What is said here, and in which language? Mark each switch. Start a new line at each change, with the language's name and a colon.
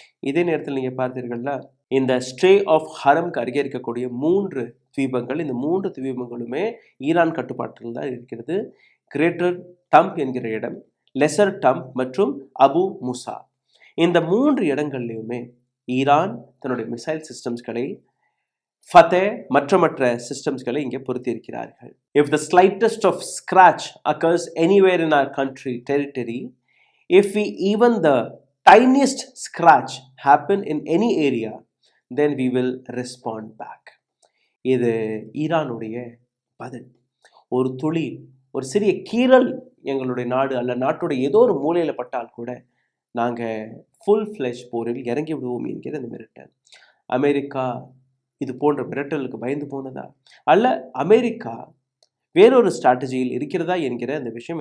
Tamil: இதே நேரத்தில் நீங்கள் பார்த்தீர்கள்னா இந்த ஸ்ட்ரே ஆஃப் ஹரம்க்கு அருகே இருக்கக்கூடிய 3 தீபங்கள், இந்த 3 தீபங்களுமே ஈரான் கட்டுப்பாட்டில் தான் இருக்கிறது. கிரேட்டர் டம்ப் என்கிற இடம், லெசர் டம்ப் மற்றும் அபு முசா, இந்த 3 இடங்கள்லையுமே ஈரான் தன்னுடைய மிசைல் சிஸ்டம்ஸ்களை ஃபதே மற்ற சிஸ்டம்ஸ்களை இங்கே பொருத்தி இருக்கிறார்கள்.
English: If the slightest of scratch occurs anywhere in our country territory, if we even the tiniest scratch happen in any area, then we will respond back.
Tamil: இது ஈரானுடைய பதில். ஒரு துளி, ஒரு சிறிய கீறல் எங்களுடைய நாடு அல்ல நாட்டுடைய ஏதோ ஒரு மூலையில் பட்டால் கூட நாங்கள் ஃபுல் ஃப்ளெஷ் போரில் இறங்கி விடுவோம் என்கிற அந்த மிரட்டல். அமெரிக்கா இது போன்ற மிரட்டலுக்கு பயந்து போனதா, அல்ல அமெரிக்கா வேறொரு ஸ்ட்ராட்டஜியில் இருக்கிறதா என்கிற அந்த விஷயம்.